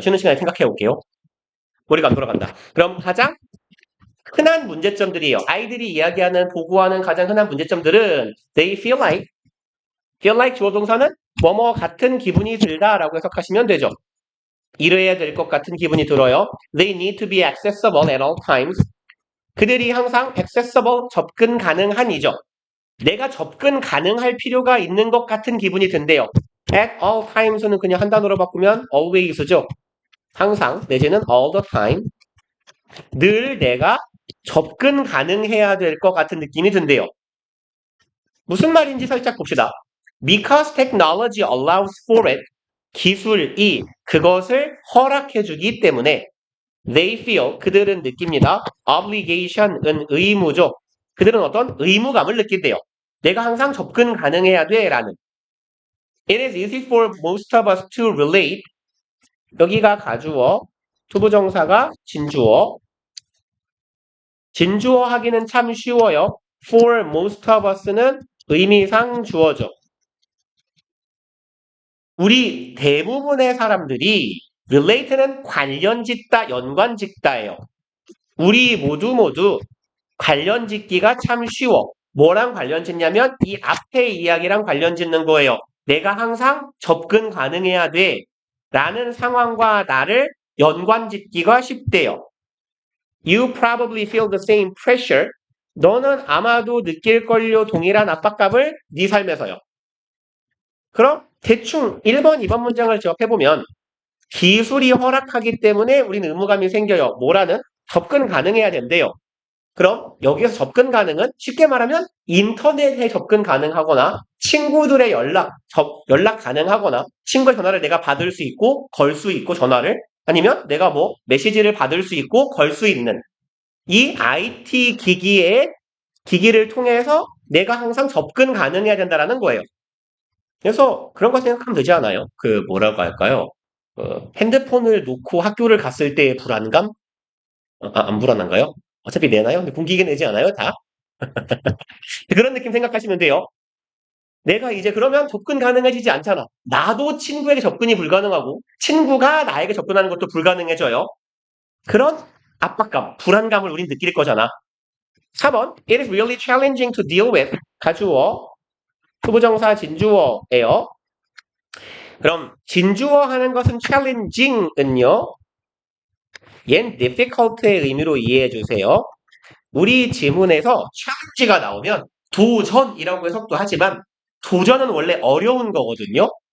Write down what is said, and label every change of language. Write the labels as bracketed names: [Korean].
[Korean] 쉬는 시간에 생각해 볼게요. 머리가 안 돌아간다. 그럼 가장 흔한 문제점들이에요. 아이들이 이야기하는, 보고하는 가장 흔한 문제점들은 [English] they feel like [Korean] 주어 동사는 뭐뭐 같은 기분이 들다라고 해석하시면 되죠. 이래야 될 것 같은 기분이 들어요. [English] They need to be accessible at all times. [Korean] 그들이 항상 accessible, 접근 가능한이죠. 내가 접근 가능할 필요가 있는 것 같은 기분이 든대요. [English] At all times [Korean] 는 그냥 한 단어로 바꾸면 always죠. 항상 내지는 [English] all the time. [Korean] 늘 내가 접근 가능해야 될 것 같은 느낌이 든대요. 무슨 말인지 살짝 봅시다. [English] Because technology allows for it. [Korean] 기술이 그것을 허락해주기 때문에 [English] they feel, [Korean] 그들은 느낍니다. obligation은 의무죠. 그들은 어떤 의무감을 느낀대요. 내가 항상 접근 가능해야 돼 라는. [English] It is easy for most of us to relate. [Korean] 여기가 가주어, 투부정사가 진주어. 진주어 하기는 참 쉬워요. [English] For most of us [Korean] 는 의미상 주어죠. 우리 대부분의 사람들이 relate는 관련짓다, 연관짓다예요. 우리 모두 관련짓기가 참 쉬워. 뭐랑 관련짓냐면 이 앞에 이야기랑 관련짓는 거예요. 내가 항상 접근 가능해야 돼. 라는 상황과 나를 연관짓기가 쉽대요. [English] You probably feel the same pressure. [Korean] 너는 아마도 느낄걸요 동일한 압박감을 네 삶에서요. 그럼 대충 1번, 2번 문장을 지역해보면 기술이 허락하기 때문에 우리는 의무감이 생겨요. 뭐라는? 접근 가능해야 된대요. 그럼 여기서 접근 가능은 쉽게 말하면 인터넷에 접근 가능하거나 친구들의 연락 가능하거나 친구의 전화를 내가 받을 수 있고 걸 수 있고 전화를 아니면 내가 뭐 메시지를 받을 수 있고 걸 수 있는 이 IT 기기를 통해서 내가 항상 접근 가능해야 된다는 거예요. 그래서 그런 거 생각하면 되지 않아요? 그 뭐라고 할까요? 핸드폰을 놓고 학교를 갔을 때의 불안감? 안 불안한가요? 어차피 내나요? 근데 공기계 내지 않아요? 다? 그런 느낌 생각하시면 돼요. 내가 이제 그러면 접근 가능해지지 않잖아. 나도 친구에게 접근이 불가능하고 친구가 나에게 접근하는 것도 불가능해져요. 그런 압박감, 불안감을 우린 느낄 거잖아. [English] 4번, it is really challenging to deal with. [Korean] 가주어, 투부정사 진주어예요. 그럼 진주어 하는 것은 challenging은요. 얜 difficult의 의미로 이해해 주세요. 우리 지문에서 challenge가 나오면 도전이라고 해석도 하지만 도전은 원래 어려운 거거든요.